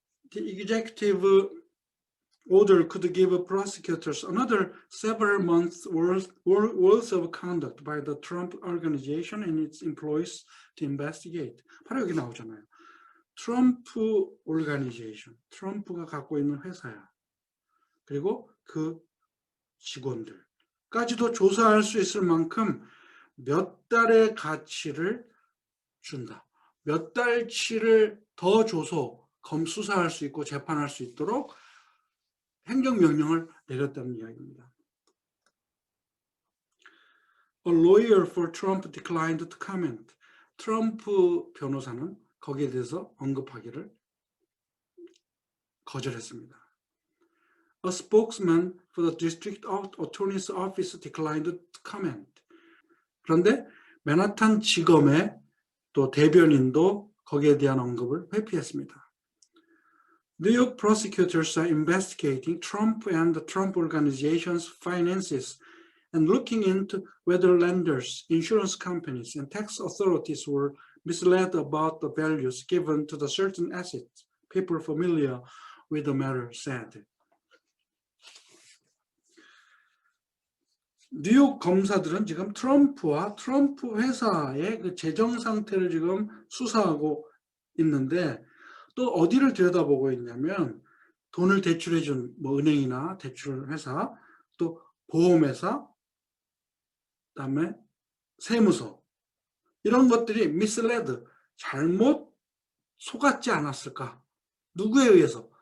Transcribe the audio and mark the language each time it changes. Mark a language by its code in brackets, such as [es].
[en] The executive order could give prosecutors another several months worth of conduct by the Trump organization and its employees to investigate. [ko] 바로 여기 나오잖아요. 트럼프 오르가니제이션, 트럼프가 갖고 있는 회사야. 그리고 그 직원들까지도 조사할 수 있을 만큼 몇 달의 가치를 준다. 몇 달치를 더 줘서 수사할 수 있고 재판할 수 있도록 행정명령을 내렸다는 이야기입니다. [en] A lawyer for Trump declined to comment. [ko] 트럼프 변호사는 거기에 대해서 언급하기를 거절했습니다. [en] A spokesman for the District Attorney's Office declined to comment. [ko] 그런데 맨하탄 지검의 또 대변인도 거기에 대한 언급을 회피했습니다. [en] New York prosecutors are investigating Trump and the Trump organization's finances and looking into whether lenders, insurance companies, and tax authorities were misled about the values given to the certain assets. People familiar with the matter said. [ko] 뉴욕 검사들은 지금 트럼프와 트럼프 회사의 그 재정 상태를 지금 수사하고 있는데 또 어디를 들여다보고 있냐면 돈을 대출해준 뭐 은행이나 대출 회사, 또 보험회사, 그다음에 세무서 이런 것들이 misled, 잘못 속았지 않았을까? 누구에 의해서?